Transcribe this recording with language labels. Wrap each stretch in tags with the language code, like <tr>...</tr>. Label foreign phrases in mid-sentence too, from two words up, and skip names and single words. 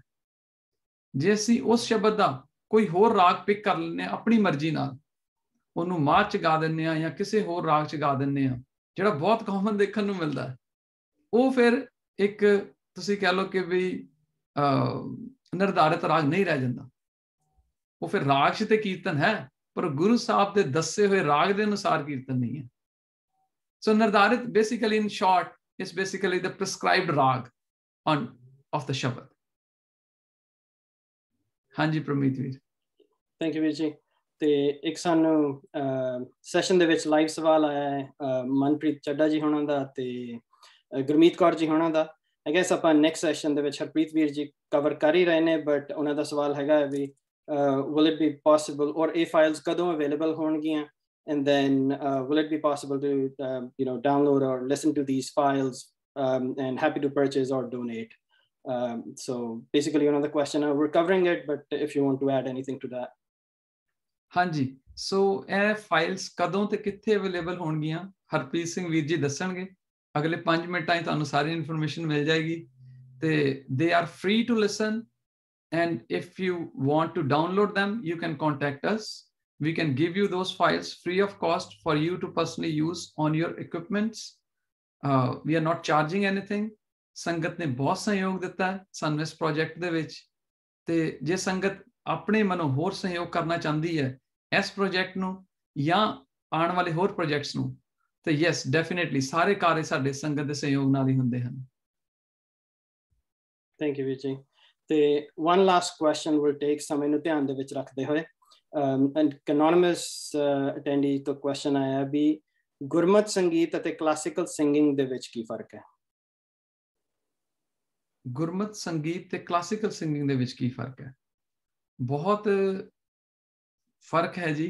<pa>ਜੇ ਅਸੀਂ ਉਸ ਸ਼ਬਦ ਦਾ ਕੋਈ ਹੋਰ ਰਾਗ ਪਿਕ ਕਰ ਲੈਂਦੇ ਹਾਂ ਆਪਣੀ ਮਰਜ਼ੀ ਨਾਲ, ਉਹਨੂੰ ਮਾਝ 'ਚ ਗਾ ਦਿੰਦੇ ਹਾਂ ਜਾਂ ਕਿਸੇ ਹੋਰ ਰਾਗ 'ਚ ਗਾ ਦਿੰਦੇ ਹਾਂ, ਜਿਹੜਾ ਬਹੁਤ ਕਾਮਨ ਦੇਖਣ ਨੂੰ ਮਿਲਦਾ, ਉਹ ਫਿਰ ਇੱਕ ਤੁਸੀਂ ਕਹਿ ਲਓ ਕਿ ਵੀ ਨਿਰਧਾਰਿਤ ਰਾਗ ਨਹੀਂ ਰਹਿ ਜਾਂਦਾ। ਉਹ ਫਿਰ ਰਾਗ 'ਚ ਤੇ ਕੀਰਤਨ ਹੈ ਪਰ ਗੁਰੂ ਸਾਹਿਬ ਦੇ ਦੱਸੇ ਹੋਏ ਰਾਗ ਦੇ ਅਨੁਸਾਰ ਕੀਰਤਨ ਨਹੀਂ ਹੈ।</pa> <en>So ਨਿਰਧਾਰਿਤ basically in short is basically the prescribed rag of the Shabad।</en> <pa>ਹਾਂਜੀ ਪ੍ਰਮੀਤ ਵੀਰ।</pa> <en>thank you</en> <pa>ਵੀਰ ਜੀ। ਤੇ ਇੱਕ ਸਾਨੂੰ ਸੈਸ਼ਨ ਦੇ ਵਿੱਚ ਲਾਈਵ ਸਵਾਲ ਆਇਆ ਹੈ ਮਨਪ੍ਰੀਤ ਚੱਡਾ ਜੀ ਹੋਣਾ ਦਾ ਤੇ ਗੁਰਮੀਤ ਕੌਰ ਜੀ ਹੋਣਾ ਦਾ।</pa> <en>I guess</en> <pa>ਆਪਾਂ ਨੈਕਸਟ ਸੈਸ਼ਨ ਦੇ ਵਿੱਚ ਹਰਪ੍ਰੀਤ ਵੀਰ ਜੀ ਕਵਰ ਕਰ ਹੀ ਰਹੇ ਨੇ, ਬਟ ਉਹਨਾਂ ਦਾ ਸਵਾਲ ਹੈਗਾ ਵੀ</pa> <en>will it be possible or</en> <pa>ਇਹ ਫਾਈਲਸ ਕਦੋਂ ਅਵੇਲੇਬਲ ਹੋਣਗੀਆਂ</pa> <en>and then will it be possible to download or listen to these files and happy to purchase or donate। So basically another question, we're covering it but if you want to add anything to that।</en> <pa>ਹਾਂਜੀ, ਸੋ ਇਹ ਫਾਈਲਸ ਕਦੋਂ ਤੇ ਕਿੱਥੇ ਅਵੇਲੇਬਲ ਹੋਣਗੀਆਂ ਹਰਪ੍ਰੀਤ ਸਿੰਘ ਵੀਰ ਜੀ ਦੱਸਣਗੇ। ਅਗਲੇ 5 ਮਿੰਟਾਂ 'ਚ ਤੁਹਾਨੂੰ ਸਾਰੀ ਇਨਫੋਰਮੇਸ਼ਨ ਮਿਲ ਜਾਏਗੀ ਤੇ</pa> <en>they are free to listen And if you want to download them, you can contact us. We can give you those files free of cost for you to personally use on your equipments. We are not charging anything.</en> <pa>ਸੰਗਤ ਨੇ ਬਹੁਤ ਸਹਿਯੋਗ ਦਿੱਤਾ ਹੈ ਸਾਨੂੰ ਇਸ ਪ੍ਰੋਜੈਕਟ ਦੇ ਵਿੱਚ, ਤੇ ਜੇ ਸੰਗਤ ਆਪਣੇ ਮਨੋਂ ਹੋਰ ਸਹਿਯੋਗ ਕਰਨਾ ਚਾਹੁੰਦੀ ਹੈ ਇਸ ਪ੍ਰੋਜੈਕਟ ਨੂੰ ਜਾਂ ਆਉਣ ਵਾਲੇ ਹੋਰ ਪ੍ਰੋਜੈਕਟਸ ਨੂੰ, ਤੇ</pa> <en>yes definitely</en> <pa>ਸਾਰੇ ਕਾਰਜ ਸਾਡੇ ਸੰਗਤ ਦੇ ਸਹਿਯੋਗ ਨਾਲ ਹੀ ਹੁੰਦੇ ਹਨ।</pa> <en>thank you</en> <pa>ਵੀਰ ਜੀ। ਤੇ</pa> <en>one last question will take</en> <pa>ਸਮੇਂ ਨੂੰ ਧਿਆਨ ਦੇ ਵਿੱਚ ਰੱਖਦੇ ਹੋਏ</pa> <en>anonymous attendee</en> <pa>ਤੋਂ ਕੁਐਸਚਨ ਆਇਆ ਵੀ ਗੁਰਮਤ ਸੰਗੀਤ ਅਤੇ</pa> <en>classical singing</en> <pa>ਦੇ ਵਿੱਚ ਕੀ ਫਰਕ ਹੈ? ਗੁਰਮਤ ਸੰਗੀਤ ਤੇ</pa> <en>classical singing</en> <pa>ਦੇ ਵਿੱਚ ਕੀ ਫਰਕ ਹੈ? ਬਹੁਤ ਫਰਕ ਹੈ ਜੀ।</pa>